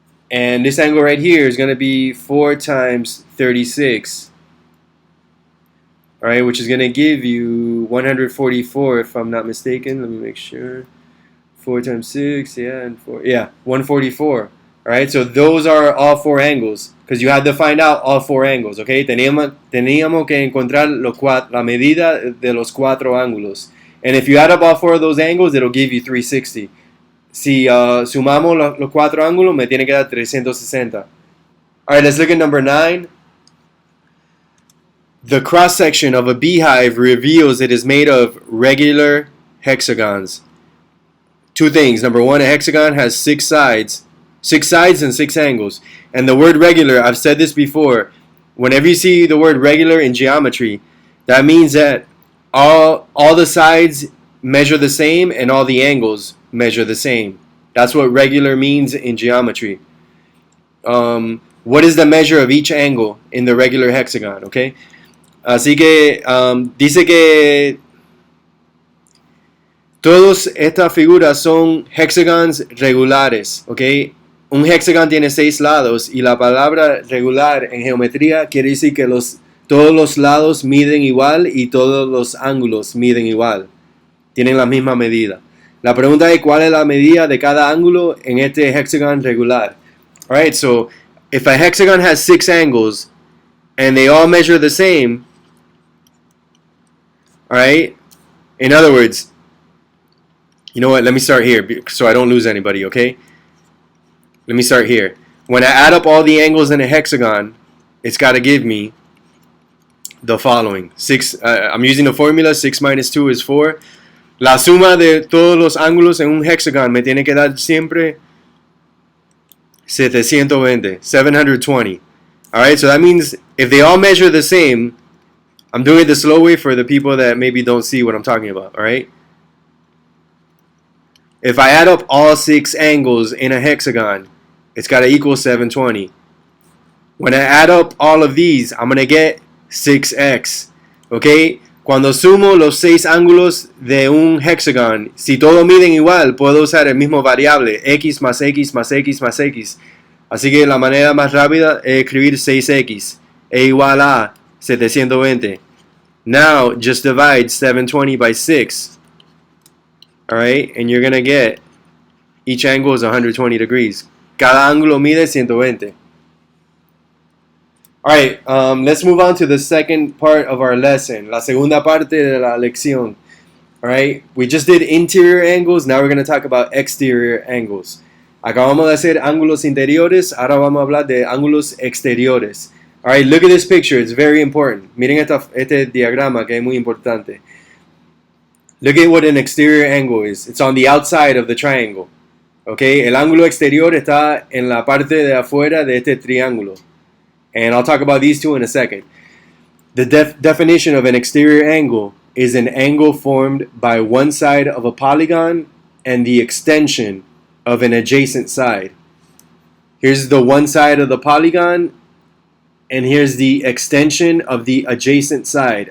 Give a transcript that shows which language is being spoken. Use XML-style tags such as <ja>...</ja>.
<en>And this angle right here is going to be 4 times 36, alright, which is going to give you 144 if I'm not mistaken. Let me make sure. 4 times 6, yeah, and 4, yeah, 144. Alright, so those are all four angles. Because you had to find out all four angles, okay?</en> <es>Teníamos que encontrar la medida de los cuatro ángulos.</es> <en>And if you add up all four of those angles, it'll give you 360.</en> <es>Si sumamos los cuatro ángulos, me tiene que dar 360.</es> <en>Alright, let's look at number 9. The cross-section of a beehive reveals it is made of regular hexagons. Two things. Number one, a hexagon has 6 sides. 6 sides and 6 angles. And the word regular, I've said this before, whenever you see the word regular in geometry, that means that all the sides measure the same and all the angles measure the same. That's what regular means in geometry. What is the measure of each angle in the regular hexagon? Okay.</en> <es>Así que dice que todas estas figuras son hexagons regulares, ¿ok? Un hexagon tiene 6 lados y la palabra regular en geometría quiere decir que todos los lados miden igual y todos los ángulos miden igual. Tienen la misma medida. La pregunta es cuál es la medida de cada ángulo en este hexagon regular.</es> <en>Alright, so if a hexagon has 6 angles and they all measure the same, alright, in other words, you know what, let me start here so I don't lose anybody, okay? Let me start here. When I add up all the angles in a hexagon, it's got to give me the following. I'm using the formula, 6 minus 2 is 4.</en> <es>La suma de todos los ángulos en un hexagon me tiene que dar siempre 720.</es> <en>Alright, so that means if they all measure the same, I'm doing it the slow way for the people that maybe don't see what I'm talking about, alright? If I add up all 6 angles in a hexagon, it's got to equal 720. When I add up all of these, I'm going to get 6x.</en> <es>¿Ok? Cuando sumo los 6 ángulos de un hexagon, si todos miden igual, puedo usar el mismo variable, x más x más x más x. Así que la manera más rápida es escribir 6x es igual a 720.</es> <en>Now, just divide 720 by 6. Alright, and you're going to get each angle is 120 degrees.</en> <es>Cada ángulo mide 120.</es> <en>Alright, let's move on to the second part of our lesson.</en> <es>La segunda parte de la lección.</es> <en>Alright, we just did interior angles, now we're going to talk about exterior angles.</en> <es>Acabamos de hacer ángulos interiores, ahora vamos a hablar de ángulos exteriores.</es> <en>Alright, look at this picture, it's very important.</en> <es>Miren este diagrama que es muy importante.</es> <en>Look at what an exterior angle is. It's on the outside of the triangle.</en> <es>Okay, el ángulo exterior está en la parte de afuera de este triángulo.</es> <en>And I'll talk about these two in a second. The definition of an exterior angle is an angle formed by one side of a polygon and the extension of an adjacent side. Here's the one side of the polygon, and here's the extension of the adjacent side.</en>